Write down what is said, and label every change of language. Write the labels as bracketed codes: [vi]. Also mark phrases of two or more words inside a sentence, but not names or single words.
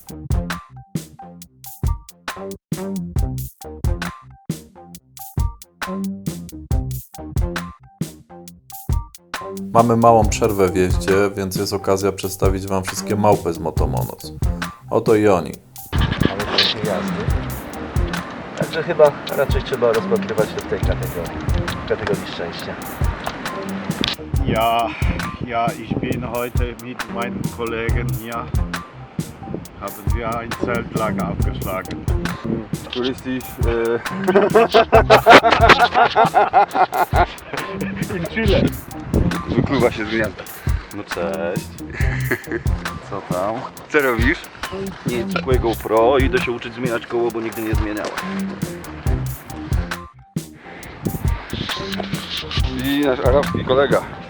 [pl] Mamy małą przerwę w jeździe, więc jest okazja przedstawić Wam wszystkie małpy z Motomonos. Oto i oni. Mamy takie jazdy. Także chyba raczej trzeba rozpatrywać to w tej kategorii szczęścia. [de] Ja, ich bin heute mit meinen Kollegen hier. Haben wir ein Zeltlager aufgeschlagen. Touristisch. In Chile. [pl] Wykluwa się z gniazda. No cześć. Co tam? Co robisz? Nic, kupuję GoPro i idę się uczyć zmieniać koło, bo nigdy nie zmieniałem. I nasz arabski kolega.